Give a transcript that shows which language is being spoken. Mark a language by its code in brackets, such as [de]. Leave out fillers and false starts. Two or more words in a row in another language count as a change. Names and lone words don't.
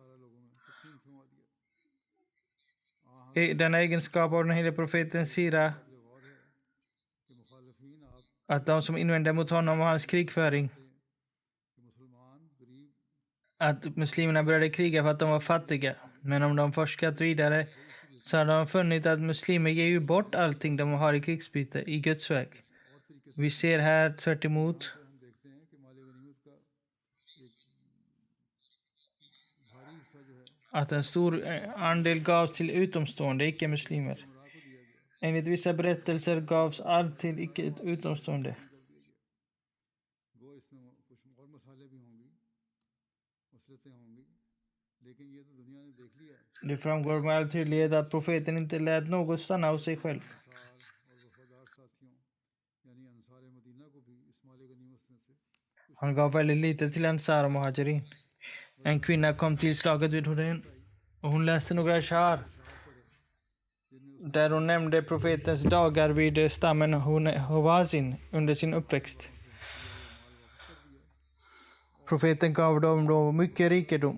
[sv] Denna egenskap av den heliga profetens sida, att de som invände mot honom och hans krigföring, att muslimerna började kriga för att de var fattiga. Men om de forskat vidare så har de funnit att muslimer ger ju bort allting de har i krigsbyte i Guds väg. Vi ser här tvärt emot [ur] ہم دیکھتے ہیں کہ مال غنیمت کا ایک بھاری حصہ جو ہے [sv] att en stor andel gavs till utomstående icke-muslimer. [ur] امرا کو دیا گیا, [sv] Enligt vissa berättelser gavs arv till icke-utomstående. [ur] گو اس میں کچھ اور مسالے بھی ہوں گی، مصلحتیں ہوں گی، لیکن یہ تو دنیا نے دیکھ لیا ہے. [sv] Det framgår med all tydlighet att profeten inte lät något stanna hos sig själv. [ur] انصار اور وفادار ساتھیوں یعنی انصار مدینہ کو بھی اس مال غنیمت میں سے [sv] Han gav väldigt lite till Ansar och Muhajirin. En kvinna kom till slaget vid Hunain och hon läste några ashar där hon nämnde profetens dagar vid stammen Hawazin under sin uppväxt. Profeten gav dem då mycket rikedom.